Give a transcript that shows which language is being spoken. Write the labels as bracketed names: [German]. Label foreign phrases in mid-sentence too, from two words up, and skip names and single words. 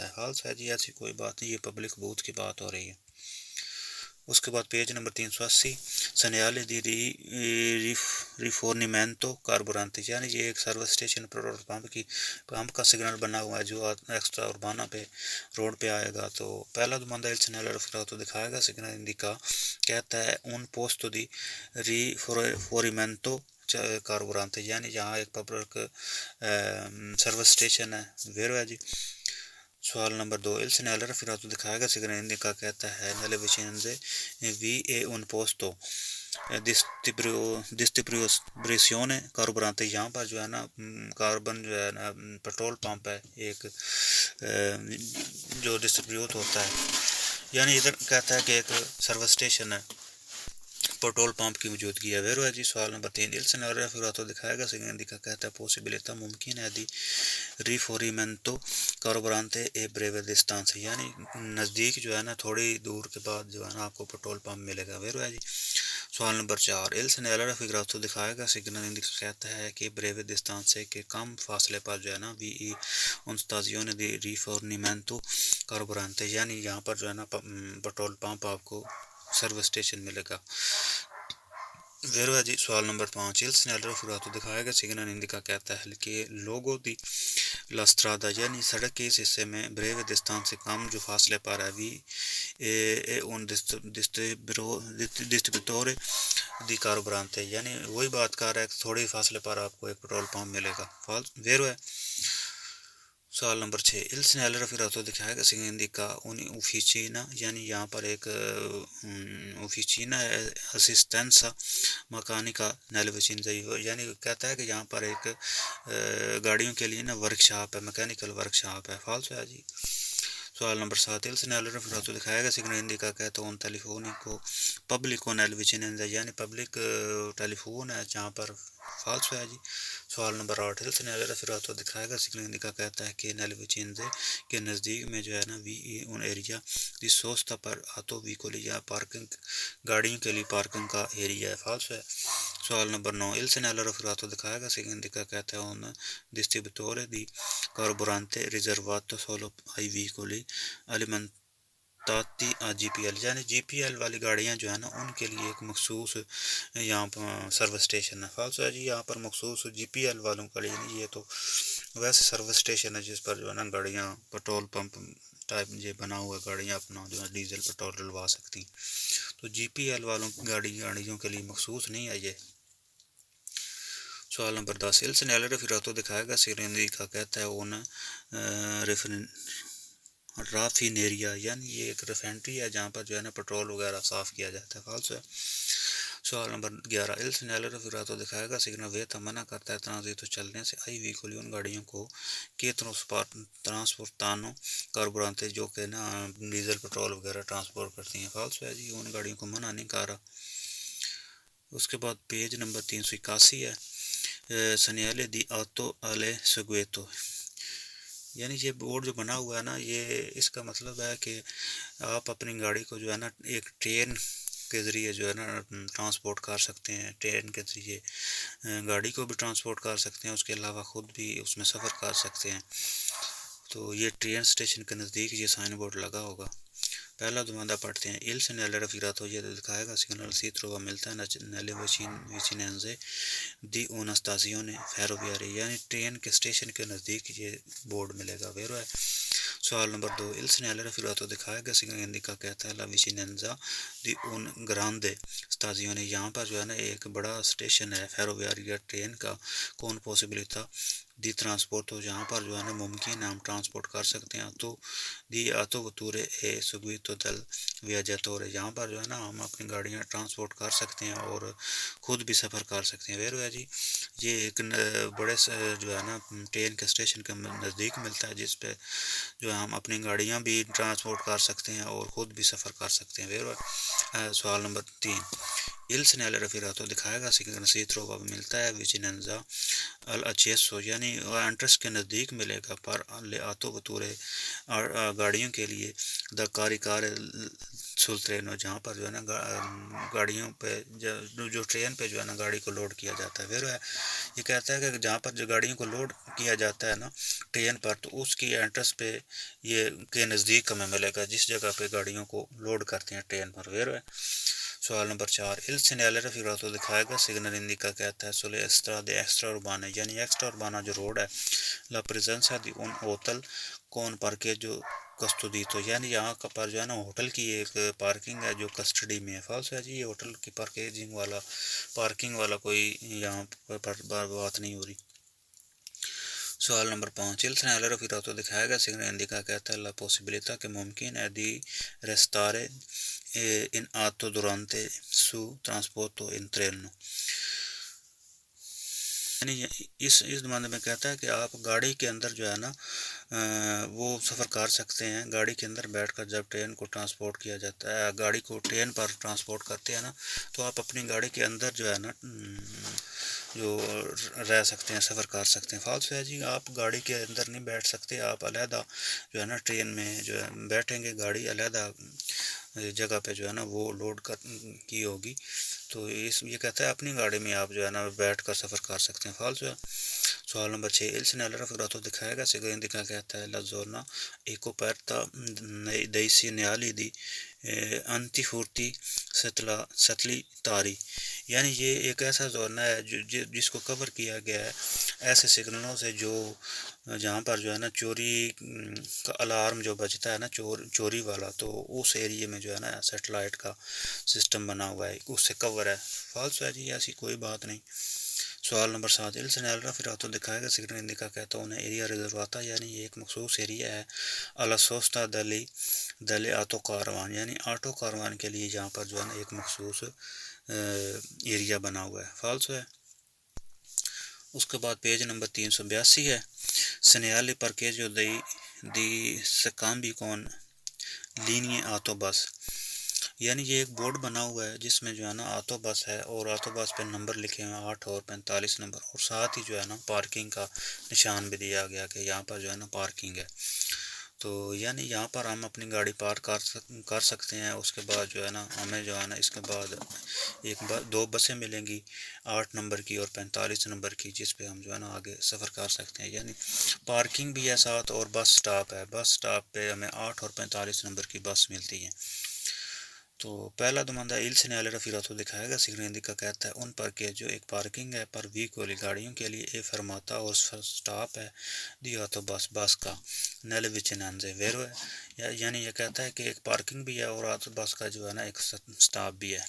[Urdu] ہے فالس ہے جی ایسی کوئی بات نہیں یہ پبلک بوتھ کی بات ہو رہی ہے اس کے بعد پیج نمبر 380 [Italian] segnale di rifornimento carburante [Urdu] یعنی یہ ایک سروس اسٹیشن پیٹرول پمپ کا سگنل بنا ہوا ہے جو ایکسٹرا اربانہ پہ روڈ پہ آئے گا تو پہلا دوماندہ [Italian] il segnale raffigurato [Urdu] دکھائے گا سگنل دکھا کہتا ہے [Italian] un posto di rifornimento [Urdu] کاربورانتے یعنی یہاں ایک پبلک سروس اسٹیشن ہے ویرو ہے جی سوال نمبر 2 [Italian] il segnale raffigurato [Urdu] دکھائے گا سگنل دکھا کہتا ہے [Italian] nelle vicinanze vi è un posto distribuzione carburante [Urdu] یہاں پر جو ہے نا کاربن جو ہے نا پیٹرول پمپ ہے ایک جو ڈسٹریبیوٹ ہوتا ہے یعنی ادھر کہتا ہے کہ ایک سروس اسٹیشن ہے پیٹرول پمپ کی موجودگی ہے ویرو ہے جی سوال نمبر 3 [Italian] il segnale raffigurato [Urdu] دکھائے گا سگنل دکھا کہتا ہے possibilità ممکن ہے [Italian] di rifornimento carburante a breve [Urdu] distanza یعنی نزدیک جو ہے نا تھوڑی دور کے بعد جو ہے نا آپ کو پیٹرول پمپ ملے گا ویرو ہے جی سوال نمبر 4 [Italian] il segnale raffigurato [Urdu] دکھائے گا سگنل indica کہتا ہے کہ [Italian] breve distanze [Urdu] کے کم فاصلے پر جو ہے نا [Italian] VE un stazione di rifornimento carburante [Urdu] یعنی یہاں پر جو ہے نا پٹرول پمپ آپ کو سروس اسٹیشن ملے گا. ویرو جی سوال نمبر 5 [Italian] il segnale raffigurato [Urdu] دکھائے گا سگنل indica کہتا ہے کہ [Italian] luogo di la [Urdu] strada یعنی سڑک کے اس حصے میں [Italian] breve distanze [Urdu] سے کم جو فاصلے پر ہے وی [Italian] un distributore di carburante [Urdu] یعنی وہی بات کر رہا ہے کہ تھوڑی فاصلے پر آپ کو ایک پٹرول پمپ ملے گا. ویرو ہے. سوال نمبر 6 [Italian] il segnale raffigurato [Urdu] دکھائے گا سگنل [Italian] indica un'officina [Urdu] یعنی یہاں پر ایک [Italian] officina assistenza meccanica nelle vicinanze [Urdu] یعنی کہتا ہے کہ یہاں پر ایک گاڑیوں کے لیے نا ورک شاپ ہے, میکینیکل ورک شاپ ہے. فالس ہے جی. سوال نمبر 7 [Italian] il segnale raffigurato [Urdu] دکھائے گا سگنل indica کہتا ہے [Italian] un telefonico pubblico nelle vicinanze [Urdu] یعنی پبلک ٹیلی فون ہے جہاں پر. فالس ہے جی. سوال نمبر 8 [Italian] il segnale raffigurato [Urdu] دکھائے گا سگنل indica کہتا ہے کہ [Italian] nelle vicinanze [Urdu] کے نزدیک میں جو ہے نا [Italian] VE un area di sosta per auto veicoli [Urdu] یا پارکنگ گاڑیوں کے لیے پارکنگ کا ایریا ہے. فالس ہے. سوال نمبر 9 [Italian] il segnale raffigurato [Urdu] دکھائے گا سگنل indica کہتا ہے [Italian] un distributore di carburante riservato solo ai veicoli alimentati a GPL [Urdu] یعنی GPL والی گاڑیاں جو ہے نا ان کے لیے ایک مخصوص یہاں پر سروس اسٹیشن ہے. فالس ہے جی. یہاں پر مخصوص GPL والوں کا لیے نہیں, یہ تو ویسے سروس اسٹیشن ہے جس پر جو ہے نا گاڑیاں پٹرول پمپ ٹائپ یہ بنا ہوا ہے, گاڑیاں اپنا جو ہے ڈیزل پٹرول ڈلوا سکتی. تو GPL والوں گاڑیوں کے لیے مخصوص نہیں ہے یہ. سوال نمبر 10 [Italian] il segnale raffigurato [Urdu] دکھائے گا سگنل indica کہتا ہے un رافینیریا یعنی یہ ایک ریفائنری ہے جہاں پر جو ہے نا پٹرول وغیرہ صاف کیا جاتا ہے. فالس ہے. سوال نمبر 11 [Italian] il segnale raffigurato [Urdu] دکھائے گا سگنل ویتا منع کرتا ہے ٹرانزیٹو چلنے سے [Italian] ai veicoli [Urdu] ان گاڑیوں کو کہ [Italian] trasportano carburante [Urdu] جو کہ نا ڈیزل پٹرول وغیرہ ٹرانسپورٹ کرتی ہیں. فالس ہے جی. ان گاڑیوں کو منع نہیں کر رہا. اس کے بعد پیج نمبر 381 ہے [Italian] segnale di auto alle seguito [Urdu] یعنی یہ بورڈ جو بنا ہوا ہے نا یہ اس کا مطلب ہے کہ آپ اپنی گاڑی کو جو ہے نا ایک ٹرین کے ذریعے جو ہے نا ٹرانسپورٹ کر سکتے ہیں. ٹرین کے ذریعے گاڑی کو بھی ٹرانسپورٹ کر سکتے ہیں, اس کے علاوہ خود بھی اس میں سفر کر سکتے ہیں. تو یہ ٹرین اسٹیشن کے نزدیک یہ سائن بورڈ لگا ہوگا. پہلا دوبارہ پڑھتے ہیں [Italian] il segnale raffigurato [Urdu] یہ دکھائے گا سگنل [Italian] si trova [Urdu] ملتا ہے [Italian] nelle vicinanze di una stazione ferroviaria [Urdu] یعنی ٹرین کے اسٹیشن کے نزدیک یہ بورڈ ملے گا. ویرو ہے. سوال نمبر 2 [Italian] il segnale raffigurato [Urdu] دکھائے گا سگنل indica کہتا ہے [Italian] la vicinanza di un grande stazione [Urdu] یہاں پر جو ہے نا ایک بڑا اسٹیشن ہے فیروویاریا ٹرین کا [Italian] con possibilità di trasporto [Urdu] تو جہاں پر جو ہے نا ممکن ہے ہم ٹرانسپورٹ کر سکتے ہیں. تو [Italian] di auto vetture e seguito del viaggiatore [Urdu] یہاں پر جو ہے نا ہم اپنی گاڑیاں ٹرانسپورٹ کر سکتے ہیں اور خود بھی سفر کر سکتے ہیں. ویرو ہے جی. یہ ایک بڑے جو ہے نا ٹرین کے اسٹیشن کے نزدیک ملتا ہے جس پہ جو ہے ہم اپنی گاڑیاں بھی ٹرانسپورٹ کر سکتے ہیں اور خود بھی سفر کر سکتے ہیں. ویرو ہے. سوال نمبر 3 [Italian] il segnale raffigurato [Urdu] دکھائے گا سگنل [Italian] si trova [Urdu] ملتا ہے [Italian] vicinanza all'accesso [Urdu] یعنی انٹرس کے نزدیک ملے گا [Italian] per le auto vetture [Urdu] گاڑیوں کے لیے دا کار سول ٹرین جہاں پر جو ہے نا گاڑیوں پہ جو ٹرین پہ جو ہے نا گاڑی کو لوڈ کیا جاتا ہے. ویرو ہے. یہ کہتا ہے کہ جہاں پر جو گاڑیوں کو لوڈ کیا جاتا ہے نا ٹرین پر تو اس کی انٹرس پہ یہ کے نزدیک ہمیں ملے گا جس جگہ پہ گاڑیوں کو لوڈ کرتے ہیں ٹرین پر. ویرو ہے. سوال نمبر 4 [Italian] il segnale raffigurato [Urdu] دکھائے گا سگنل indica کہتا ہے [Italian] sulle strade extraurbaane [Urdu] یعنی ایکسٹرا اربانا جو روڈ ہے [Italian] la presenza di un hotel con parcheggio custodito [Urdu] یعنی یہاں پر جو ہے نا ہوٹل کی ایک پارکنگ ہے جو کسٹڈی میں ہے. فالس ہے جی. یہ ہوٹل کی پارکنگ والا کوئی یہاں پر بات نہیں ہو رہی. سوال نمبر 5 [Italian] il segnale raffigurato [Urdu] دکھائے گا سگنل indica کہتا ہے [Italian] la possibilità [Urdu] کہ ممکن ہے [Italian] di restare in auto durante su trasporto in treno [Urdu] یعنی اس زمانے میں کہتا ہے کہ آپ گاڑی کے اندر جو ہے نا وہ سفر کر سکتے ہیں. گاڑی کے اندر بیٹھ کر جب ٹرین کو ٹرانسپورٹ کیا جاتا ہے گاڑی کو ٹرین پر ٹرانسپورٹ کرتے ہیں نا تو آپ اپنی گاڑی کے اندر جو ہے نا جو رہ سکتے ہیں، سفر کر سکتے ہیں. فالسو ہے جی آپ گاڑی کے اندر نہیں بیٹھ سکتے، آپ علیحدہ جو ہے نا ٹرین میں جو ہے بیٹھیں گے، گاڑی علیحدہ جگہ پہ جو ہے نا وہ لوڈ کی ہوگی. تو یہ کہتا ہے اپنی گاڑی میں آپ جو ہے نا بیٹھ کر سفر کر سکتے ہیں. فالسو ہے. سوال نمبر 6 [Italian] il segnale raffigurato [Urdu] دکھائے گا سگنل indica کہتا ہے [Italian] la zona è coperta dei segnali di antifurti satellitari، [Urdu] یعنی یہ ایک ایسا زونہ ہے جس کو کور کیا گیا ہے ایسے سگنلوں سے جو جہاں پر جو ہے نا چوری کا الارم جو بجتا ہے نا چوری والا، تو اس ایریے میں جو ہے نا سیٹلائٹ کا سسٹم بنا ہوا ہے، اس سے کور ہے. فالسو ہے جی ایسی کوئی بات نہیں. سوال نمبر 7 [Italian] il segnale raffigurato [Urdu] دکھائے گا سگنل indica کہتا ہے ایریا ریزروata، یعنی یہ ایک مخصوص ایریا ہے [Italian] alla sosta delle [Urdu] آٹو کاروان، یعنی آٹو کاروان کے لیے جہاں پر جو ہے نا ایک مخصوص ایریا بنا ہوا ہے. فالسو ہے. اس کے بعد پیج نمبر 382 ہے [Italian] segnali parcheggio di scambi con linee [Urdu] آٹو بس، یعنی یہ ایک بورڈ بنا ہوا ہے جس میں جو ہے نا آٹو بس ہے اور آٹو بس پہ نمبر لکھے ہوئے ہیں 8 اور 45 نمبر، اور ساتھ ہی جو ہے نا پارکنگ کا نشان بھی دیا گیا کہ یہاں پر جو ہے نا پارکنگ ہے. تو یعنی یہاں پر ہم اپنی گاڑی پارک کر سکتے ہیں. اس کے بعد جو ہے نا ہمیں جو ہے نا اس کے بعد دو بسیں ملیں گی 8 نمبر کی اور 45 نمبر کی، جس پہ ہم جو ہے نا آگے سفر کر سکتے ہیں. یعنی پارکنگ بھی ہے ساتھ اور بس سٹاپ ہے. بس سٹاپ پہ ہمیں 8 اور 45 نمبر کی بس ملتی ہے. تو پہلا دماندہ [Italian] il segnale raffigurato [Urdu] دکھائے گا سگنل indica کہتا ہے ان پر کہ جو ایک پارکنگ ہے [Italian] per veicoli [Urdu] گاڑیوں کے لیے [Italian] e fermata [Urdu] اور سٹاپ ہے دی آٹو بس کا [Italian] nelle vicinanze vero [Urdu] ہے، یعنی یہ کہتا ہے کہ ایک پارکنگ بھی ہے اور آٹو بس کا جو ہے نا ایک سٹاپ بھی ہے.